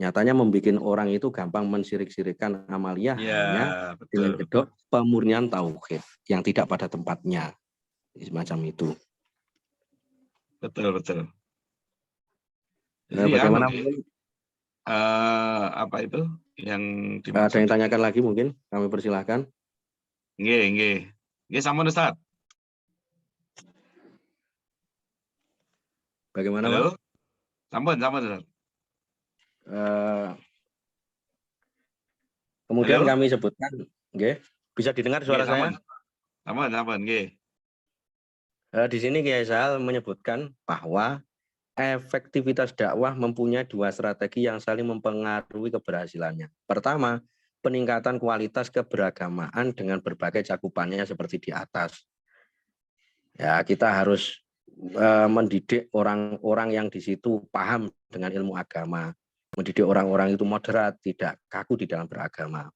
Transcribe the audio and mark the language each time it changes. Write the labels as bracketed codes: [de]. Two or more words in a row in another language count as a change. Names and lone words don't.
[id] Nyatanya membuat orang itu gampang mensirik-sirikan amalia hanya dengan kedok pemurnian tauhid yang tidak pada tempatnya. Semacam itu. Betul. Nah, Jadi bagaimana apa itu yang ada yang tanyakan lagi mungkin? Kami persilahkan. [jv] Nggih, sampun Ustaz. [id] Bagaimana, Halo? Pak? Sampun Ustaz. Kemudian Halo? kami sebutkan, bisa didengar suara saya? [jv] Sampun, nggih. [id] Di sini Kiai Sahal menyebutkan bahwa efektivitas dakwah mempunyai dua strategi yang saling mempengaruhi keberhasilannya. Pertama, peningkatan kualitas keberagamaan dengan berbagai cakupannya seperti di atas. Ya, kita harus mendidik orang-orang yang di situ paham dengan ilmu agama, mendidik orang-orang itu moderat, tidak kaku di dalam beragama.